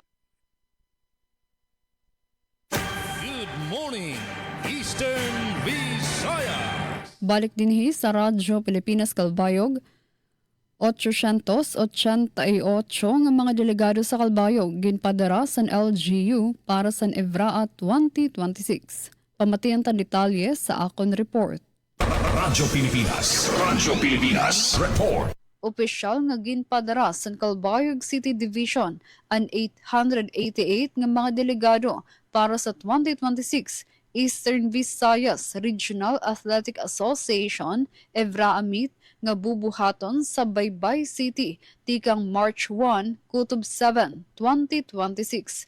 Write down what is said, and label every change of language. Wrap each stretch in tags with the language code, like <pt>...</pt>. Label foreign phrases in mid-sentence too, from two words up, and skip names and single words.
<en>Good morning, Eastern Visayas.</en> <war>Balik dinhi sa Radyo Pilipinas Kalbayog, 888 nga mga delegado sa Kalbayog ginpadara sa LGU para sa EVRAA 2026. Pamatian tan detalye sa akon report. Radyo Pilipinas report. Opisyal nga ginpadara sa Kalbayog City Division ang 888 nga mga delegado para sa 2026 Eastern Visayas Regional Athletic Association EVRAA Meet nga bubuhaton sa Baybay City tikang March 1, Kutob 7, 2026.</war>